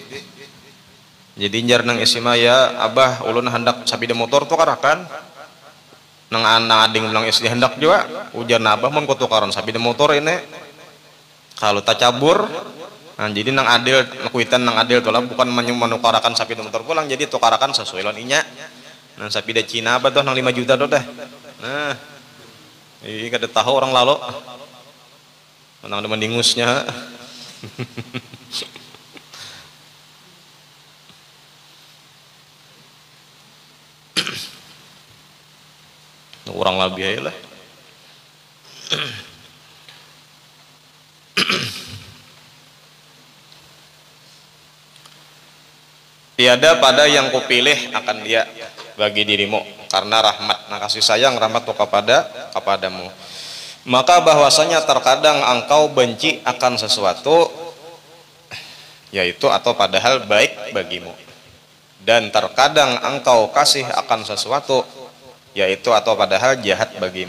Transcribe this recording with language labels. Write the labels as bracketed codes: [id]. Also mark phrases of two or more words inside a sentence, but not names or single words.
[bjn] Jadi jar nang SMA ya abah ulun hendak sabida motor tuh karakan nang anak ading bilang SD hendak juga ujar abah mun kutukaran sabida motor ini kalau tak cabur nah jadi nang adil kuitan nang adil tuh lah bukan menukarakan sabida motor pulang jadi tukarakan sesuai lawan inya nang sabida Cina apa tuh nang 5 juta tuh dah nah ini kada tahu orang lalu nang ada mendingusnya. [id] Orang lebih aja lah. Tiada pada yang kupilih akan dia bagi dirimu karena rahmat nah kasih sayang rahmat kepadamu maka bahwasanya terkadang engkau benci akan sesuatu yaitu atau padahal baik bagimu dan terkadang engkau kasih akan sesuatu yaitu atau padahal jahat bagimu.